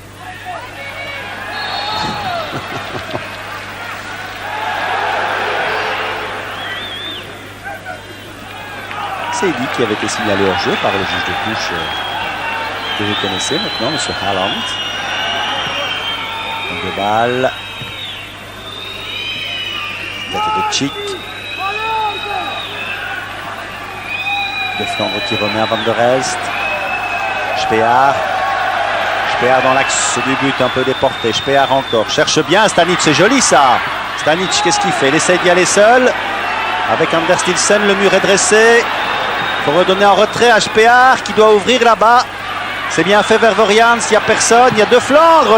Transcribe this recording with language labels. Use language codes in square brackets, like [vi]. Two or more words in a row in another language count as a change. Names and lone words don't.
[fr] C'est Eddy qui avait été signalé hors jeu par le juge de touche que vous connaissez maintenant, M. Haaland. De balle. Tête de Chic. De Flandre qui remet à Van der Elst. Spear. Spear dans l'axe du but, un peu déporté. Spear encore. Cherche bien Stanic, c'est joli ça. Stanic, qu'est-ce qu'il fait? Il essaie d'y aller seul. Avec Anders Nielsen, le mur est dressé. Il faut redonner en retrait à Spear qui doit ouvrir là-bas. C'est bien fait vers Vorians, il n'y a personne, il y a De Flandre.